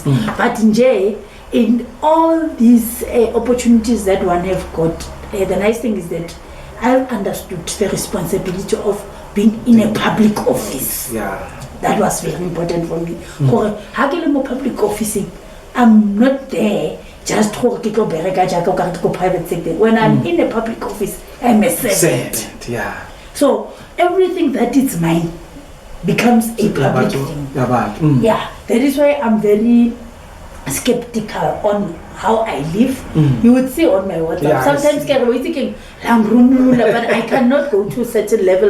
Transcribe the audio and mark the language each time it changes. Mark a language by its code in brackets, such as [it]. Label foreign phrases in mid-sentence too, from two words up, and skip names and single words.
[en] But in all these opportunities that one have got, the nice thing is that I understood the responsibility of being in a public office. That was very important for me. Public office, I'm not there just [tn] go ke go bereka jaaka ka go [en] private sector. When I'm in a public office, I'm a servant. Yeah. So everything that is mine becomes a public thing. Yeah, that is why I'm very skeptical on how I live. You would see on my WhatsApp. Sometimes I'm thinking, but I cannot go to such a level.